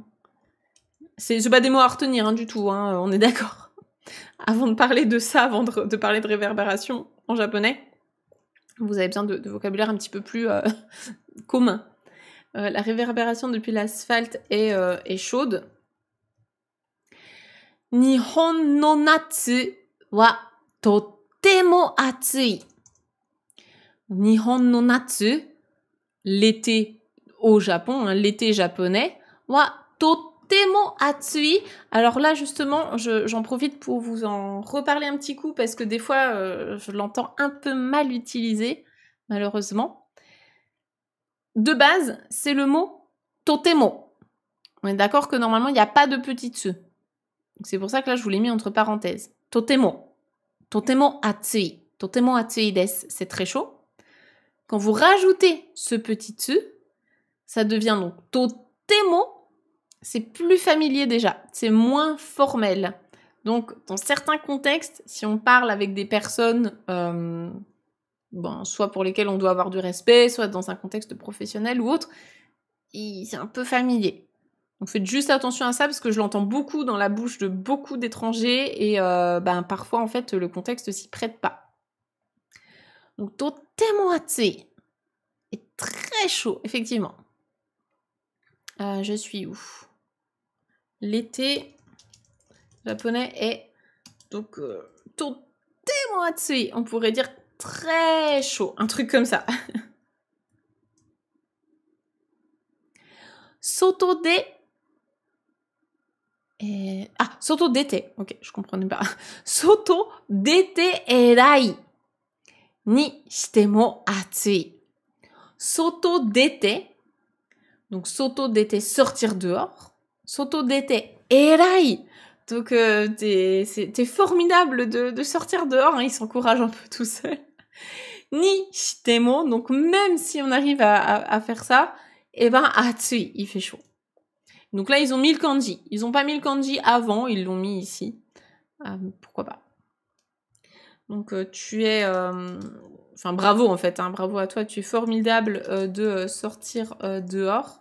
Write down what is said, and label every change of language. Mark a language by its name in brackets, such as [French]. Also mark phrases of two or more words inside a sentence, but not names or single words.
[French] C'est pas des mots à retenir hein, du tout, hein, on est d'accord. Avant de parler de ça, avant de parler de réverbération en japonais, vous avez besoin de vocabulaire un petit peu plus commun. La réverbération depuis l'asphalte est chaude. [Japanese] 日本の夏はとても暑い. 日本の夏, [French] l'été au Japon, hein, l'été japonais, [Japanese] はとても暑い. [French] Alors là, justement, j'en profite pour vous en reparler un petit coup parce que des fois, je l'entends un peu mal utilisé, malheureusement. De base, c'est le mot totemo. On est d'accord que normalement, il n'y a pas de petit tsu. C'est pour ça que là, je vous l'ai mis entre parenthèses. Totemo. [Japanese] とても暑い。とても暑いです. [French] C'est très chaud. Quand vous rajoutez ce petit tsu, ça devient donc totemo. C'est plus familier déjà. C'est moins formel. Donc, dans certains contextes, si on parle avec des personnes, soit pour lesquelles on doit avoir du respect, soit dans un contexte professionnel ou autre, c'est un peu familier. Donc faites juste attention à ça parce que je l'entends beaucoup dans la bouche de beaucoup d'étrangers et parfois en fait le contexte s'y prête pas. Donc [Japanese] とても暑い [French] est très chaud, effectivement. Je suis où? L'été japonais est donc [Japanese] とても暑い. [French] On pourrait dire très chaud, un truc comme ça. [Japanese] 外で外出て. [French] Ok, je comprenais pas. [Japanese] 外出て偉いにしても暑い. 外出て. Donc 外出て, [French] sortir dehors. [Japanese] 外出て偉い. [French] Donc t'es formidable de sortir dehors. Hein, il s'encourage un peu tout seul. [Japanese] にしても. [French] Donc même si on arrive à faire ça, atsui, il fait chaud. Donc là, ils ont mis le kanji. Ils n'ont pas mis le kanji avant, ils l'ont mis ici. Pourquoi pas. Donc tu es... bravo en fait, hein, bravo à toi. Tu es formidable de sortir dehors.